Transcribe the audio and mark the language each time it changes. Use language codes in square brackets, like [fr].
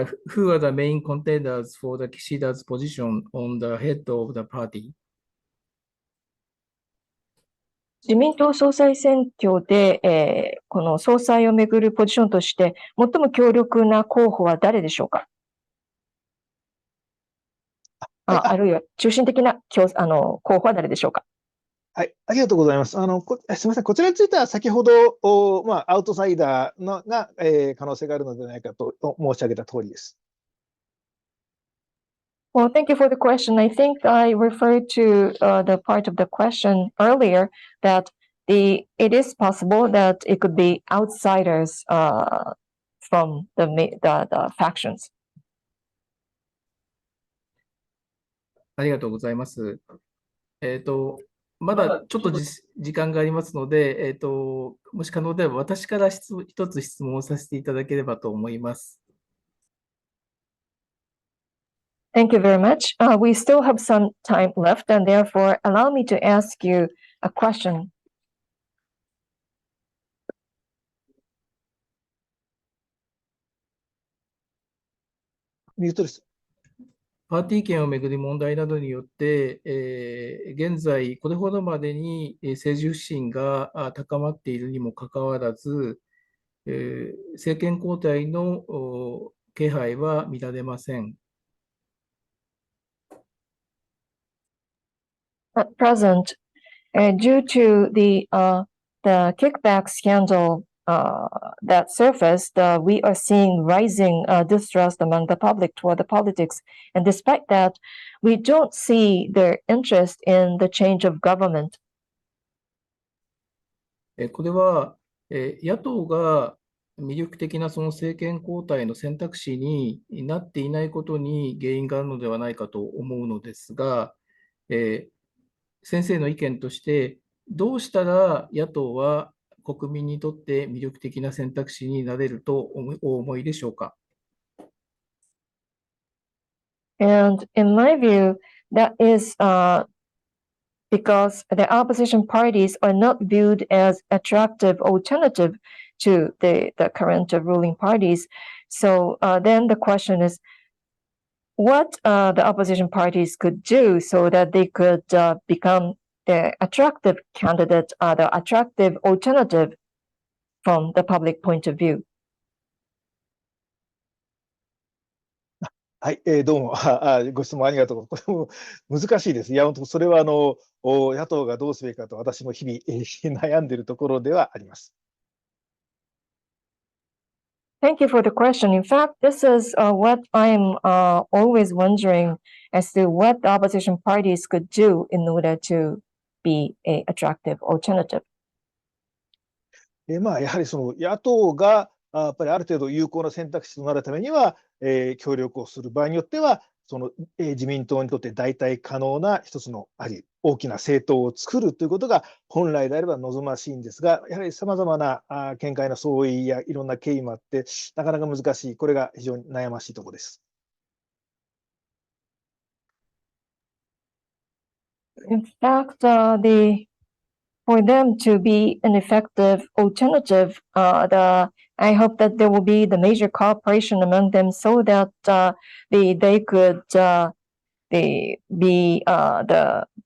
[en] Who are the main contenders for the Kishida's position on the head of the party? [ja] 自民党総裁選挙で、この総裁をめぐるポジションとして最も強力な候補は誰でしょうか。あるいは中心的な候補は誰でしょうか。はい、ありがとうございます。すみません、こちらについては先ほどアウトサイダーが、可能性があるのではないかと申し上げた通りです。 [en] Well, thank you for the question. I think I referred to the part of the question earlier that it is possible that it could be outsiders from the factions. [ja] ありがとうございます。まだちょっと時間がありますので、もし可能であれば私から一つ質問をさせていただければと思います。 [en] Thank you very much. We still have some time left, and therefore allow me to ask you a question. [ja] ミュートです。パーティー券をめぐる問題などによって、現在、これほどまでに政治不信が高まっているにもかかわらず、政権交代の気配は見られません。 [en] At present, due to the kickback scandal that surfaced, we are seeing rising distrust among the public toward the politics. And despite that, we don't see their interest in the change of government. [ja] これは野党が魅力的なその政権交代の選択肢になっていないことに原因があるのではないかと思うのですが、先生の意見として、どうしたら野党は国民にとって魅力的な選択肢になれるとお思いでしょうか。 [en] And in my view, that is because the opposition parties are not viewed as attractive alternative to the current ruling parties. So then the question is, what the opposition parties could do so that they could become the attractive candidate, the attractive alternative from the public point of view. [ja] はい、どうもご質問ありがとう。これも難しいです。いや、本当それは野党がどうすべきかと私も日々悩んでいるところではあります。 [en] Thank you for the question. In fact, this is what I'm always wondering as to what the opposition parties could do in order to be an attractive alternative. [ja] やはりその野党がやっぱりある程度有効な選択肢となるためには、協力をする場合によっては、その自民党にとって代替可能な一つの大きな政党を作るということが本来であれば望ましいんですが、やはりさまざまな見解の相違やいろんな経緯もあって、なかなか難しい、これが非常に悩ましいところです。 [en] In fact, for them to be an effective alternative, I hope that there will be the major cooperation among them so that they could be the